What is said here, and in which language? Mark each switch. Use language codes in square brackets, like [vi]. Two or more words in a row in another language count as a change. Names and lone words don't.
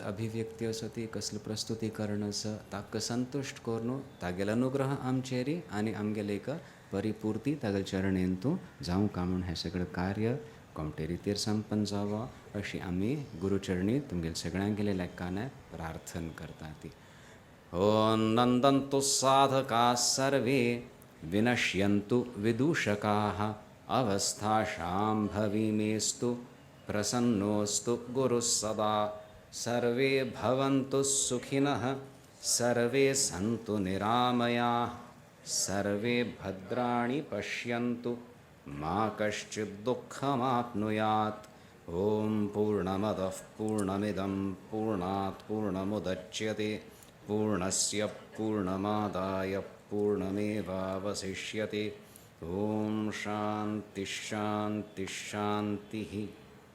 [kok] अभिव्यक्ती आसा ती कसलें प्रस्तुतीकरण आसा ताका संतुश्ट करून तागेलो अनुग्रह आमचेर आनी आमगेले एक परिपूर्ती तागेले चरणेंतू जावं म्हूण हें सगळें कार्य कोमटे रितीर संपन्न जावं अशी आमी गुरुचरणी तुमगेले सगळ्यांगेले लेखान प्रार्थना करता ती [sa] ओम नंदन्तु साधकाः सर्वे विनश्यन्तु विदूषकाः अवस्थाशाम्भवी मेस्तु प्रसन्नोऽस्तु गुरुः सदा सर्वे भवन्तु सुखिनः सर्वे सन्तु निरामयाः सर्वे भद्राणि पश्यन्तु मा कश्चित् दुःखमाप्नुयात् ॐ पूर्णमदः पूर्णमिदं पूर्णात् पूर्णमुदच्यते पूर्णस्य पूर्णमादाय पूर्णमेवावशिष्यते ॐ शान्तिः शान्तिः शान्तिः